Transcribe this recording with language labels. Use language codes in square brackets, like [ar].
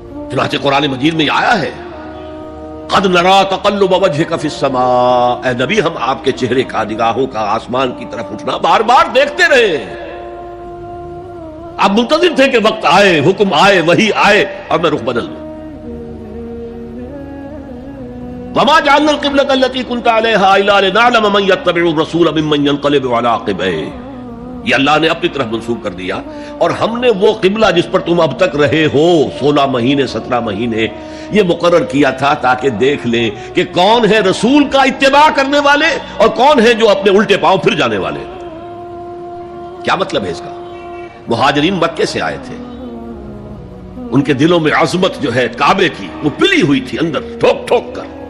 [ur] چنانچہ قرآن مجید میں آیا ہے قد نرا تقلب وجهك في السماء، اے نبی ہم آپ کے چہرے کا، نگاہوں کا آسمان کی طرف اٹھنا بار بار دیکھتے رہے. آپ منتظر تھے کہ وقت آئے، حکم آئے، وحی آئے اور میں رخ بدل دوں. [ar] وما جعلنا القبلة التي كنت عليها الا لنعلم من يتبع الرسول ممن ينقلب على عقبيه، یہ اللہ نے اپنی طرف منسوخ کر دیا. [ur] اور ہم نے وہ قبلہ جس پر تم اب تک رہے ہو 16 مہینے 17 مہینے یہ مقرر کیا تھا تاکہ دیکھ لیں کہ کون ہے رسول کا اتباع کرنے والے اور کون ہے جو اپنے الٹے پاؤں پھر جانے والے. کیا مطلب ہے اس کا؟ مہاجرین مکے سے آئے تھے، ان کے دلوں میں عظمت جو ہے کعبے کی وہ پلی ہوئی تھی اندر ٹھوک ٹھوک کر.